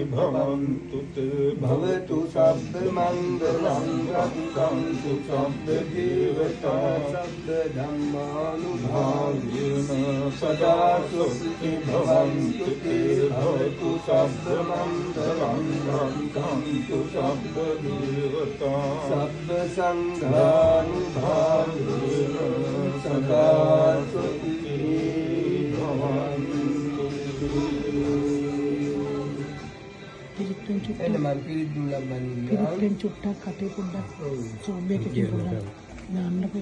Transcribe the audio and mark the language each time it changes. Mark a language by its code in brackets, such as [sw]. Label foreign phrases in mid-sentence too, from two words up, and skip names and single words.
[pi] භවන්තු තේ භවතු සබ්බ මංගලං රක්ඛන්තු සබ්බ දේවතා සබ්බ ධම්මානුභාවේන සදා සුත්ති භවන්තු තේ භවතු සබ්බ මංගලං රක්ඛන්තු සබ්බ දේවතා සබ්බ සංඝානුභාවේන සදා සුත්ති භවන්තු [si] පිරිත්ෙන් චුට්ටක් එන්න මම පිරිත් දුන්නා මන්නේ පිරිත්ෙන් චුට්ටක් කටේ පොඩ්ඩක් සෝම්බේකකින් පොඩ්ඩක් දාන්නකෝ